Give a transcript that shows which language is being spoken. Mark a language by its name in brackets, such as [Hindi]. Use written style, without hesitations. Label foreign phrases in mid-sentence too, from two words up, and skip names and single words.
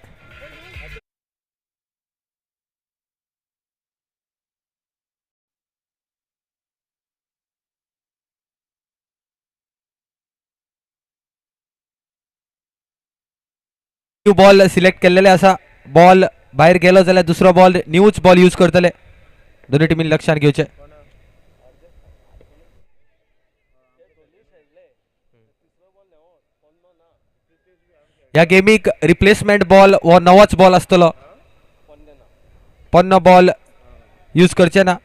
[English] new ball select [Konkani] केलेले असा. बॉल बाहेर गेलो जाल्यार दुसरो बॉल न्यूच [English] ball use [Konkani] करतले. दोन्ही टीमीन लक्षात घेवचे. या गेमीक [English] replacement ball [Konkani] वो नवोच बॉल आसतलो. पन्नो [English] ball use [Konkani] करचे ना.